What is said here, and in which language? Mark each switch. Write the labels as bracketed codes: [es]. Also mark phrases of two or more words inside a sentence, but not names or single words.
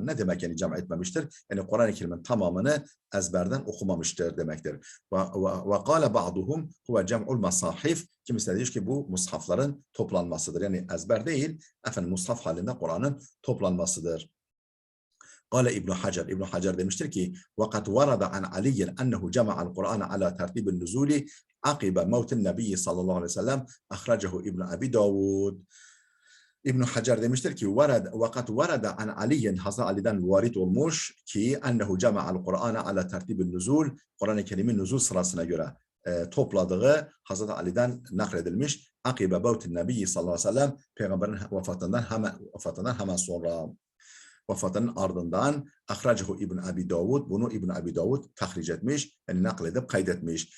[tr] Ne demek yani cem etmemiştir? Yani Kur'an-ı Kerim'in tamamını ezberden okumamıştır demektir. [ar] وقال بعضهم هو جمع المصاحف. [tr] Kimisi diyor ki bu mushafların toplanmasıdır. Yani ezber değil, mushaf halinde Kur'an'ın toplanmasıdır. [ar] قال ابن حجر. [tr] İbn Hacer demiştir ki [ar] وَقَدْ وَرَدَ عَنْ عَلِيٍّ أَنَّهُ جَمَعَ الْقُرْآنَ عَلَى تَرْتِيبِ النُّزُولِ عَقِبَ مَوْتِ النَّبِيِّ صلى الله عليه وسلم أخرجه İbn Abi Davud. [tr] İbn Hacer demiştir ki [ar] وَقَدْ وَرَدَ عَنْ عَلِيٍّ [tr] Hazreti Ali'den varit olmuş ki [ar] أَنَّهُ جَمَعَ الْقُرْآنَ عَلَى تَرْتِيبِ النُّزُولِ [tr] Kur'an-ı Kerim'in nüzul sırasına göre topladığı Hazreti Ali'den nakledilmiş. [ar] عقب موت النبي صلى الله عليه وسلم [tr] Peygamberin vefatından hemen sonra. Vefatının ardından ahracehu İbn Abi Davud, bunu İbn Abi Davud tahric etmiş, yani nakledip kaydetmiş.